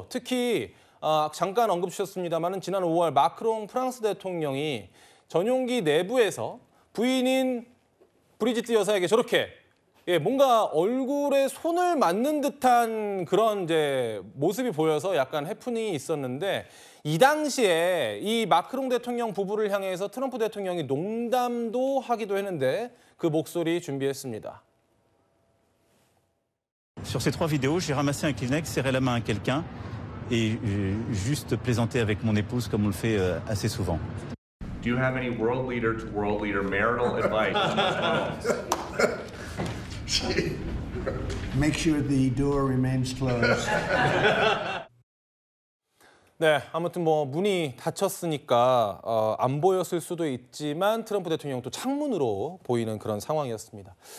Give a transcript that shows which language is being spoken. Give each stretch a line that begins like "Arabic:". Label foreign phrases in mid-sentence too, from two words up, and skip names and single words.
Korean: 특히 잠깐 언급 주셨습니다마는 지난 5월 마크롱 프랑스 대통령이 전용기 내부에서 부인인 브리지트 여사에게 저렇게 뭔가 얼굴에 손을 맞는 듯한 그런 이제 모습이 보여서 약간 해프닝이 있었는데 이 당시에 이 마크롱 대통령 부부를 향해서 트럼프 대통령이 농담도 하기도 했는데 그 목소리 준비했습니다.
French: Sur ces 3 vidéos, j'ai ramassé un Kleenex, serré la main à quelqu'un et juste plaisanté avec mon épouse comme on le fait assez souvent.
English: Do you have any world leader to world leader marital advice? Make sure the door remains closed.
Korean: 네, 아무튼 뭐 문이 닫혔으니까 안 보였을 수도 있지만 트럼프 대통령 또 창문으로 보이는 그런 상황이었습니다.